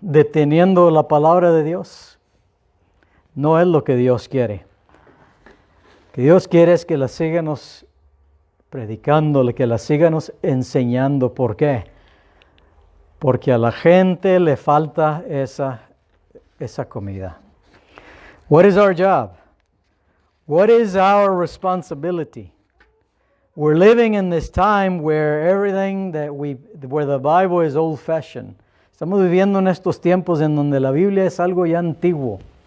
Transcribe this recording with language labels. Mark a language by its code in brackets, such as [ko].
[es] Deteniendo la palabra de Dios. No es lo que Dios quiere. Lo que Dios quiere es que la sigamos predicando, que la sigamos enseñando. ¿Por qué? Porque a la gente le falta esa comida. [en] What is our job? What is our responsibility? We're living in this time where where the Bible is old-fashioned. [es] Estamos viviendo en estos tiempos en donde la Biblia es algo ya antiguo.